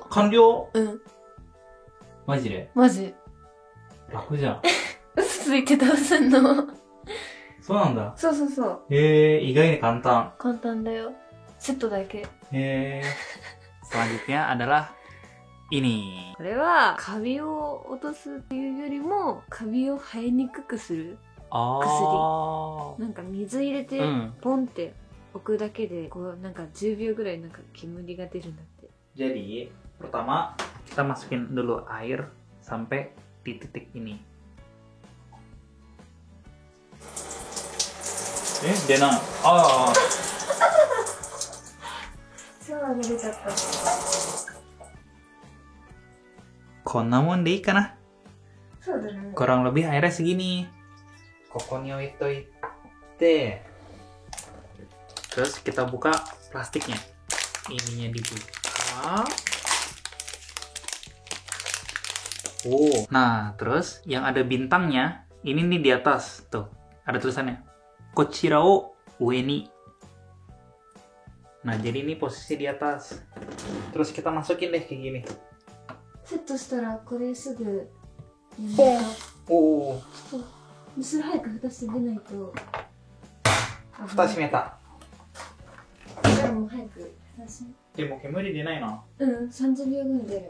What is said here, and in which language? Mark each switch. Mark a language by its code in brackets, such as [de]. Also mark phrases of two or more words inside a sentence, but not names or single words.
[ja] 完了？うん。マジで？マジ。楽じゃん。嘘ついてどうすんの？そうなんだ。そうそうそう。意外に簡単。簡単だよ。セットだけ。 [id] Selanjutnya adalah ini. [ja] これはカビを落とすっていうよりも、カビを生えにくくする薬。なんか水入れてポンって置くだけで、こうなんか10秒ぐらいなんか煙が出るんだって。 [id] Jadi pertama kita masukin dulu air sampai di titik ini. [ja] 出ない。シャワーが出ちゃった。こんなもんでいいかな。そうだね。 [id] Kurang lebih airnya segini. Kokonnya itu terus kita buka plastiknya. Ininya dibuka. Nah terus yang ada bintangnya ini nih di atas tuh ada tulisannya [ja] こちらを上に. [id] Nah jadi ini posisi di atas. Terus kita masukin deh kayak gini. [ja] セットしたらこれすぐポン。それ早く蓋して出ないと。蓋閉めた。じゃあもう早く蓋し。でも煙出ないな。 30秒後に出る。